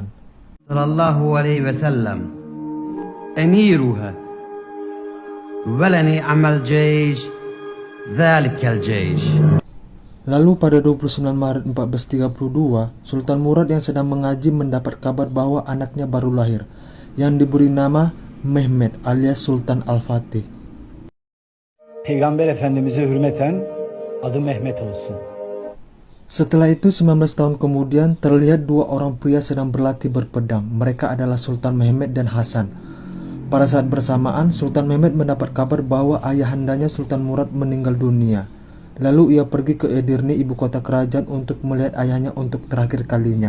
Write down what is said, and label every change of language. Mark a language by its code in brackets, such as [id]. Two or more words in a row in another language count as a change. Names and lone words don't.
[ar] صلى الله عليه وسلم أميرها ولنعم الجيش ذلك الجيش. [id] Lalu pada 29 Maret 1432, Sultan Murad yang sedang mengaji mendapat kabar bahwa anaknya baru lahir, yang diberi nama Mehmed alias Sultan Al-Fatih. [tr] Peygamber Efendimiz'e hürmeten adı Mehmet olsun. [id] Setelah itu 19 tahun kemudian terlihat dua orang pria sedang berlatih berpedang. Mereka adalah Sultan Mehmed dan Hasan. Pada saat bersamaan, Sultan Mehmed mendapat kabar bahwa ayahandanya Sultan Murad meninggal dunia. Lalu ia pergi ke Edirne, ibu kota kerajaan, untuk melihat ayahnya untuk terakhir kalinya.